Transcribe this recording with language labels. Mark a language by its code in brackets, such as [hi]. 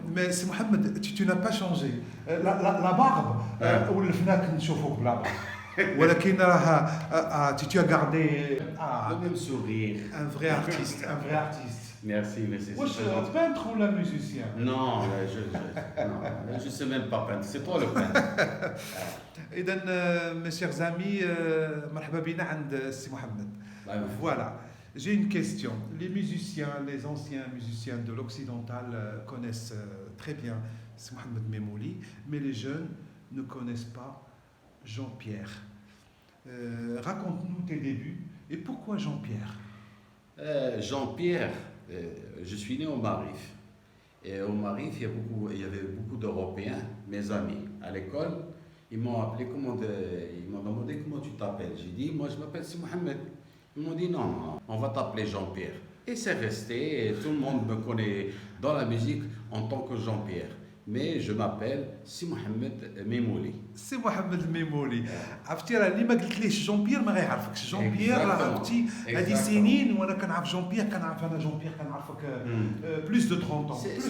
[fr] Mais c'est Mohamed, tu n'as pas changé. La barbe, ou le fnac [ar] نشوفوك بلا [fr] barbe. [ar] ولكن راه [fr] tu as gardé Le même sourire. un vrai artiste, un vrai artiste. Merci, merci. Moi, c'est très gentil. suis peintre ou la musicien? Non, non, je sais même pas peindre. C'est toi le peintre. [ar] إذن [fr] mes chers amis, [ar] مرحبا بنا عند السي محمد. [fr] Voilà, j'ai une question. Les musiciens, les anciens musiciens de l'occidental connaissent très bien c'est Mohamed Memouli, mais les jeunes ne connaissent pas Jean-Pierre. Raconte-nous tes débuts et pourquoi Jean-Pierre? Jean-Pierre, je suis né au Marif. Et au Marif, il y avait beaucoup d'Européens, mes amis. À l'école, ils m'ont appelé, ils m'ont demandé comment tu t'appelles. J'ai dit, moi je m'appelle Si Mohamed. Ils m'ont dit, non, on va t'appeler Jean-Pierre. Et c'est resté, et tout le monde me connaît dans la musique en tant que Jean-Pierre. Mais je m'appelle Si Mohamed Memouli. [ar] سي محمد ميمولي. عرفتي راه اللي ما قلتليش جون بيير ما غيعرفكش. جون بيير راه عرفتي هذه سنين وانا كنعرف جون بيير كنعرف انا جون بيير كنعرفك [fr] بلوس دو 30 ans.